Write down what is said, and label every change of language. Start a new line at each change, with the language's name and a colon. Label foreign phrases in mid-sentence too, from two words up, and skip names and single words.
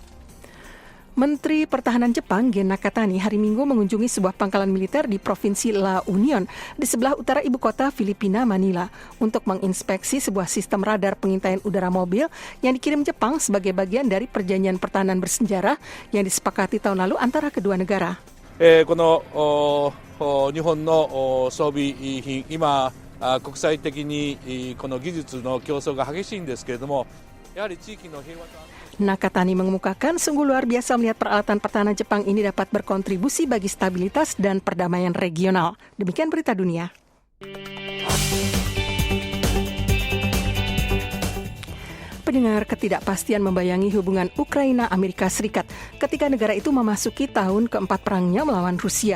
Indonesian: Menteri Pertahanan Jepang Gen Nakatani hari Minggu mengunjungi sebuah pangkalan militer di Provinsi La Union di sebelah utara ibu kota Filipina, Manila, untuk menginspeksi sebuah sistem radar pengintaian udara mobil yang dikirim Jepang sebagai bagian dari perjanjian pertahanan bersenjata yang disepakati tahun lalu antara kedua negara.
Japanese: この日本の装備品、今国際的にこの技術の競争が激しいんですけれども、やはり地域の平和と
Indonesian: Nakatani mengemukakan sungguh luar biasa melihat peralatan pertahanan Jepang ini dapat berkontribusi bagi stabilitas dan perdamaian regional. Demikian berita dunia. Pendengar, ketidakpastian membayangi hubungan Ukraina-Amerika Serikat ketika negara itu memasuki tahun keempat perangnya melawan Rusia.